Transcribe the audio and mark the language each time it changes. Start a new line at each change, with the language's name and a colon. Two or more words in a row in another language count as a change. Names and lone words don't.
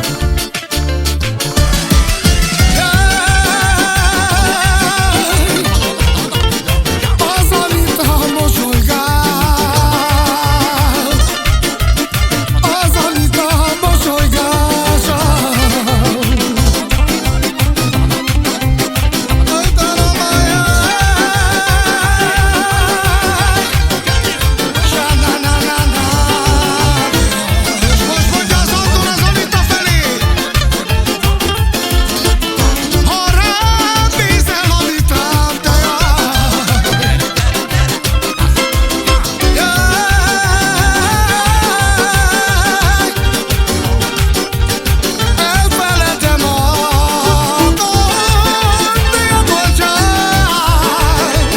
Hungarian: Az Anita mosolygál. Az Anita mosolygása. Ajtálom a jaj, sa-na-na-na-na. És most mondja az Andor az Anita felé. Ha rám nézel, Anitám, te elfeledem magam, de a boldogság.